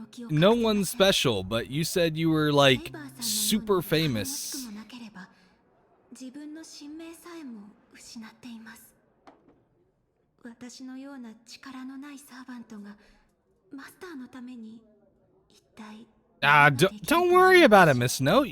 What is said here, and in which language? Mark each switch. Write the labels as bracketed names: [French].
[English] No one's special, but you said you were like super famous. [Japanese] 自分の神名さえも失っています。私のような力のないサーバントがマスターのために一体 [English] Don't worry about it, Miss Note.